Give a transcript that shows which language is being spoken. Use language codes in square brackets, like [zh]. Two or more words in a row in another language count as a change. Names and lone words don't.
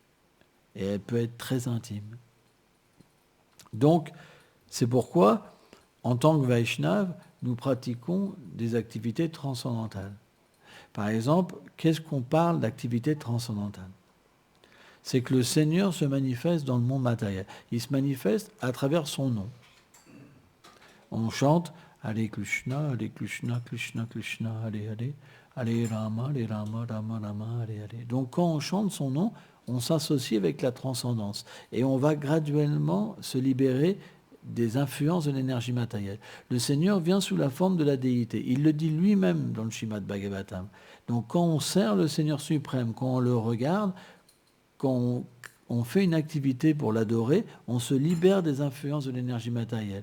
[fr] Et elle peut être très intime. Donc, c'est pourquoi, en tant que Vaishnav, nous pratiquons des activités transcendantales. Par exemple, qu'est-ce qu'on parle d'activités transcendantales ? C'est que le Seigneur se manifeste dans le monde matériel. Il se manifeste à travers son nom. On chante « [sa] हरे कृष्ण कृष्ण कृष्ण हरे राम राम राम हरे. [fr] Donc quand on chante son nom, on s'associe avec la transcendance. Et on va graduellement se libérer des influences de l'énergie matérielle. Le Seigneur vient sous la forme de la déité. Il le dit lui-même dans le Srimad Bhagavatam. Donc quand on sert le Seigneur suprême, quand on le regarde, quand on fait une activité pour l'adorer, on se libère des influences de l'énergie matérielle.